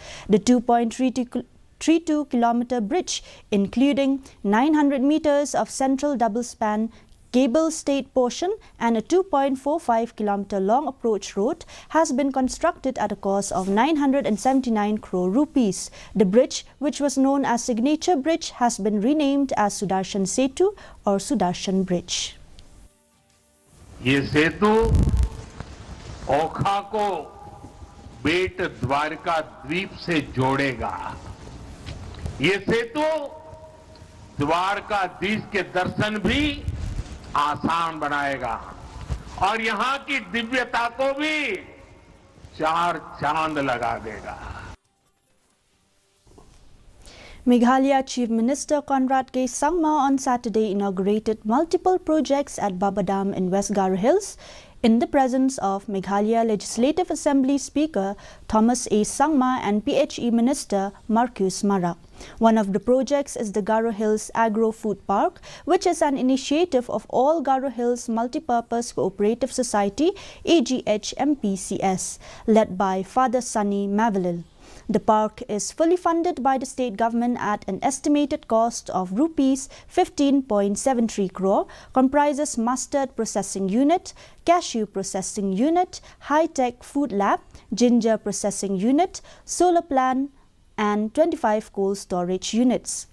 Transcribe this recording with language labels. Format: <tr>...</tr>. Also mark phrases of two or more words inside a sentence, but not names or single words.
<en>The 2.32 km bridge, including 900 meters of central double-span cable-stayed portion and a 2.45 km long approach road, has been constructed at a cost of 979 crore rupees. The bridge, which was known as Signature Bridge, has been renamed as Sudarshan Setu or Sudarshan Bridge.</en> <hi>ये सेतु ओखा को बेट द्वारका द्वीप से जोड़ेगा। ये सेतु द्वारकाधीश के दर्शन भी आसान बनाएगा और यहाँ की दिव्यता को भी चार चांद लगा देगा।</hi> <en>Meghalaya Chief Minister Conrad K. Sangma on Saturday inaugurated multiple projects at Baba Dam in West Garo Hills in the presence of Meghalaya Legislative Assembly Speaker Thomas A. Sangma and PHE Minister Marcus Marak. One of the projects is the Garo Hills Agro Food Park, which is an initiative of all Garo Hills Multipurpose Cooperative Society AGH MPCS, led by Father Sunny Mavalil. The park is fully funded by the state government at an estimated cost of rupees 15.73 crore, comprises mustard processing unit, cashew processing unit, high-tech food lab, ginger processing unit, solar plant, and 25 cold storage units.</en>